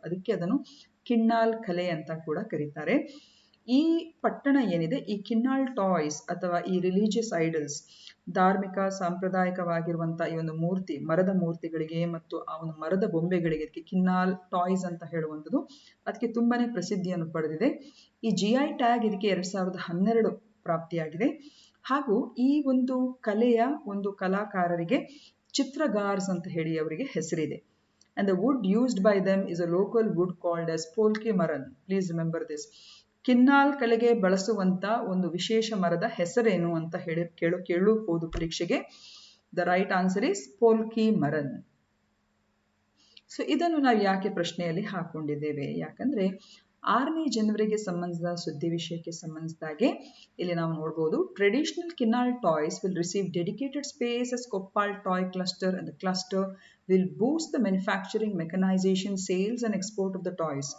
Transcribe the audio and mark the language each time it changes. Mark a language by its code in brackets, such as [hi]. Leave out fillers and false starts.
[kn] ಅದಕ್ಕೆ ಅದನ್ನು ಕಿನ್ನಾಳ್ ಕಲೆ ಅಂತ ಕೂಡ ಕರೀತಾರೆ. ಈ ಪಟ್ಟಣ ಏನಿದೆ, ಈ ಕಿನ್ನಾಳ್ ಟಾಯ್ಸ್ ಅಥವಾ ಈ ರಿಲಿಜಿಯಸ್ ಐಡಲ್ಸ್, ಧಾರ್ಮಿಕ ಸಾಂಪ್ರದಾಯಿಕವಾಗಿರುವಂತಹ ಈ ಒಂದು ಮರದ ಮೂರ್ತಿಗಳಿಗೆ ಮತ್ತು ಆ ಒಂದು ಮರದ ಬೊಂಬೆಗಳಿಗೆ ಅದಕ್ಕೆ ಕಿನ್ನಾಳ್ ಟಾಯ್ಸ್ ಅಂತ ಹೇಳುವಂಥದ್ದು ಅದಕ್ಕೆ ತುಂಬಾನೇ ಪ್ರಸಿದ್ಧಿಯನ್ನು ಪಡೆದಿದೆ. ಈ GI ಟ್ಯಾಗ್ ಇದಕ್ಕೆ 2012 ಪ್ರಾಪ್ತಿಯಾಗಿದೆ. ಹಾಗೂ ಈ ಒಂದು ಕಲೆಯ ಒಂದು ಕಲಾಕಾರರಿಗೆ ಚಿತ್ರಗಾರ್ಸ್ ಅಂತ ಹೇಳಿ ಅವರಿಗೆ ಹೆಸರಿದೆ. [en] And the wood used by them is a local wood called as polki maran. Please remember this. [kn] Kinnal ಕಲೆಗೆ ಬಳಸುವಂತ ಒಂದು ವಿಶೇಷ ಮರದ ಹೆಸರೇನು ಅಂತ ಕೇಳಬಹುದು ಪರೀಕ್ಷೆಗೆ. [en] The right answer is ಪೋಲ್ಕಿ ಮರನ್. [kn] So ಇದನ್ನು ನಾವು ಯಾಕೆ ಪ್ರಶ್ನೆಯಲ್ಲಿ ಹಾಕೊಂಡಿದ್ದೇವೆ? ಯಾಕಂದ್ರೆ 6ನೇ ಜನವರಿಗೆ ಸಂಬಂಧಿಸಿದ ಸುದ್ದಿ ವಿಷಯಕ್ಕೆ ಸಂಬಂಧಿಸಿದಾಗೆ ಇಲ್ಲಿ ನಾವು ನೋಡಬಹುದು, traditional Kinnal toys will receive dedicated space as ಕೊಪ್ಪಾಳ್ toy cluster [en] and the cluster will boost the manufacturing, mechanization, sales and export of the toys.